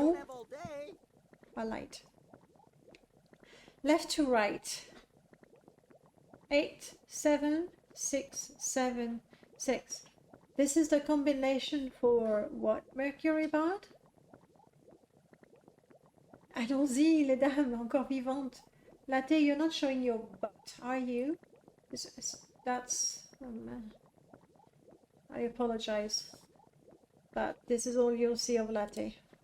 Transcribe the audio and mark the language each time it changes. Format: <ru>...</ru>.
<en>I don't have all day. A light. Left to right. 8, 7, 6, 7, 6. This is the combination for what, Mercury Bard?</en> <fr>Allons-y, les dames, encore vivantes.</fr> <en>Latte, you're not showing your butt, are you? That's... I apologize. But this is all you'll see of Latte.</en>